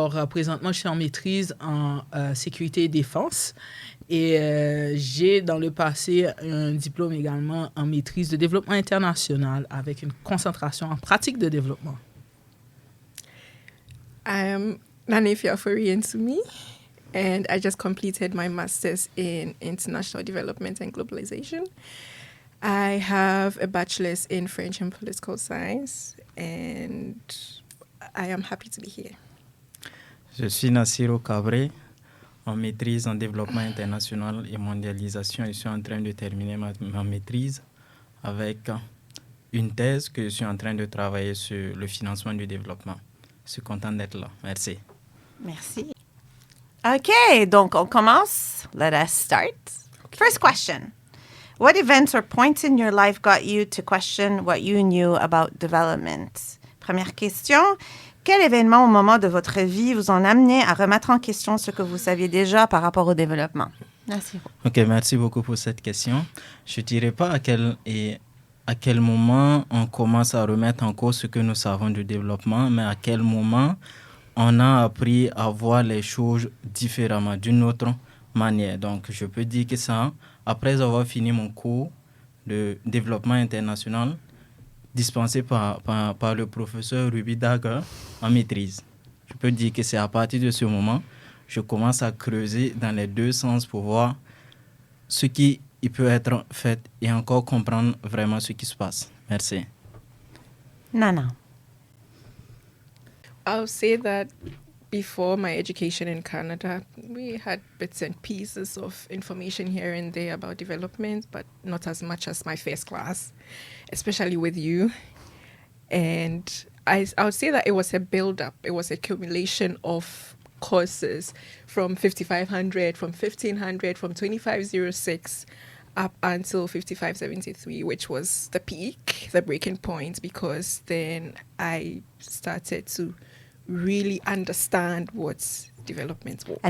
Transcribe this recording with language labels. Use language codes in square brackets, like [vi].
[fr] Présentement, je suis en maîtrise en sécurité et défense. Et j'ai dans le passé un diplôme également en maîtrise de développement international avec une concentration en pratique de développement. [en] I'm Nanefia Foriensumi, and I just completed my master's in international development and globalization. I have a bachelor's in French and political science, and I am happy to be here. [fr] Je suis Nassiro Cabré, en maîtrise en développement international et mondialisation. Je suis en train de terminer ma maîtrise avec une thèse que je suis en train de travailler sur le financement du développement. Je suis content d'être là. Merci. Merci. OK, donc on commence. [en] Let us start. Okay. First question. What events or points in your life got you to question what you knew about development? [fr] Première question. Quel événement au moment de votre vie vous ont amené à remettre en question ce que vous saviez déjà par rapport au développement? Merci. OK, merci beaucoup pour cette question. Je ne dirais pas à quel moment on commence à remettre en cause ce que nous savons du développement, mais à quel moment on a appris à voir les choses différemment, d'une autre manière. Donc, je peux dire que ça, après avoir fini mon cours de développement international, dispensé par le professeur Ruby Daré en maîtrise. Je peux dire que c'est à partir de ce moment je commence à creuser dans les deux sens pour voir ce qui peut être fait et encore comprendre vraiment ce qui se passe. Merci. Nana. [en] I'll say that before my education in Canada, we had bits and pieces of information here and there about development, but not as much as my first class, especially with you. And I would say that it was a build-up. It was accumulation of courses from 5500, from 1500, from 2506 up until 5573, which was the peak, the breaking point, because then I started to really understand what development was.